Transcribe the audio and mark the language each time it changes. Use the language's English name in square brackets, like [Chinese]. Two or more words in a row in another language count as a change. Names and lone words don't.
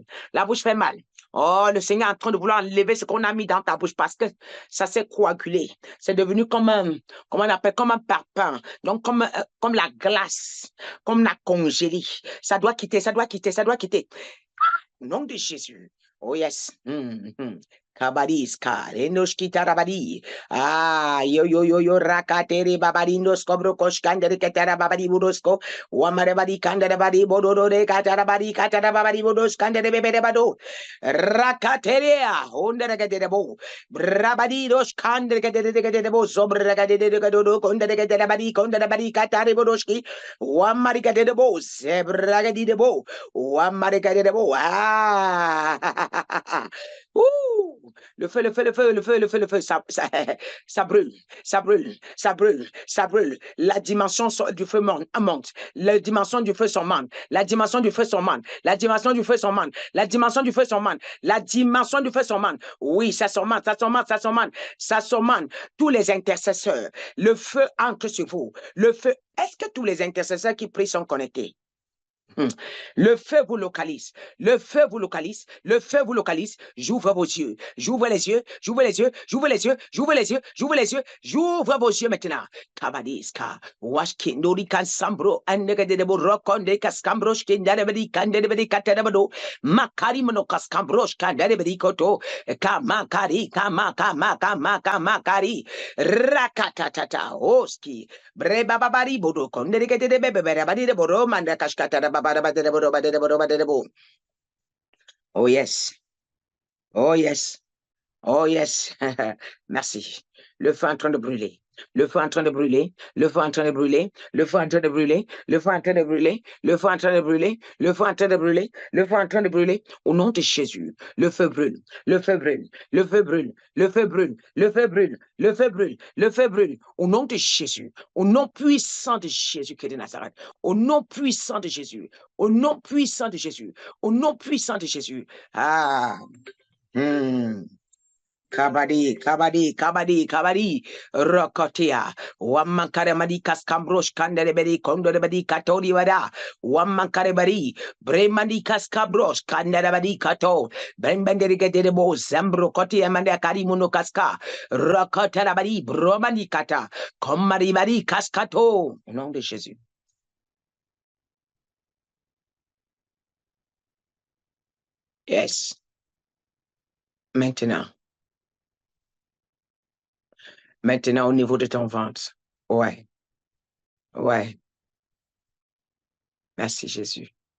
[French] La bouche fait mal. Oh, le Seigneur est en train de vouloir enlever ce qu'on a mis dans ta bouche parce que ça s'est coagulé. C'est devenu comme un, comment on appelle, comme un parpaing. Donc, comme la glace, comme la congélie. Ça doit quitter, ça doit quitter, ça doit quitter. Au nom de Jésus. [English] Oh yes. Kabadiska, Renoshkita Rabadi. Yo, Rakateri Babarinos, Cobro Koshkander Katara Babadi Budosko, Wamarabadi Kandarabadi Bodo de Katarabadi Katarabadi Budos Kanderebado, Rakateria, Undergadebo, Brabadidos Kandergadebo, Sobragadebo, Konderabadi, Konderabadi Katari Bodoski, Wamarikadebo, Zebragadebo, Wamarikadebo. Ouh! [French] Le feu, le feu, le feu, le feu, le feu, le feu, ça brûle, ça brûle, ça brûle, ça brûle. La dimension du feu monte. La dimension du feu s'augmente. La dimension du feu s'augmente. La dimension du feu s'augmente. La dimension du feu s'augmente. La dimension du feu s'augmente. Oui, ça s'augmente, ça s'augmente, ça s'augmente, ça s'augmente. Tous les intercesseurs, le feu entre sur vous. Le feu, est-ce que tous les intercesseurs qui prient sont connectés? Le feu vous localise. Le feu vous localise. Le feu vous localise. J'ouvre vos yeux. J'ouvre les yeux. J'ouvre les yeux. J'ouvre les yeux. J'ouvre les yeux. J'ouvre les yeux. J'ouvre vos yeux maintenant. Kabadiska. Washkindori kansambro. Annegadebo rokonde kaskambro. Shkindarebedi kanderebedi katerebado. Makari mono kaskambro. Shkanderebedi koto. Kamakari. Kamakari. Rakatatata. Oski. Brebababari bodo. Konderegede bebebere de boro. Manda kashkatara. [English] Oh yes. Oh yes. Oh yes. [French] Merci. Le feu est en train de brûler. Le feu est en train de brûler. Le feu est en train de brûler. Le feu est en train de brûler. Le feu est en train de brûler. Le feu est en train de brûler. Le feu est en train de brûler. Le feu est en train de brûler. Au nom de Jésus, le feu brûle. Le feu brûle. Le feu brûle. Le feu brûle. Le feu brûle. Le feu brûle. Le feu brûle. Au nom de Jésus. Au nom puissant de Jésus qui est de Nazareth. Au nom puissant de Jésus. Au nom puissant de Jésus. Au nom puissant de Jésus. Ah. Kabadi, Rokotia, Wamakaramadi Kaskambrosh Kanderebedi, Konderebedi Katori Vada, Wamakarebari, Bremandi Kaskabrosh, Kanderebedi Kato, Brembenderigedebo, Zambro Koti Amanda Karimuno Kaska, Rokotarabadi, Bromandi Kata, Komaribari Kaskato, au nom de Jésus. [English] Yes. [French] Maintenant, au niveau de ton ventre. Ouais. Ouais. Merci Jésus.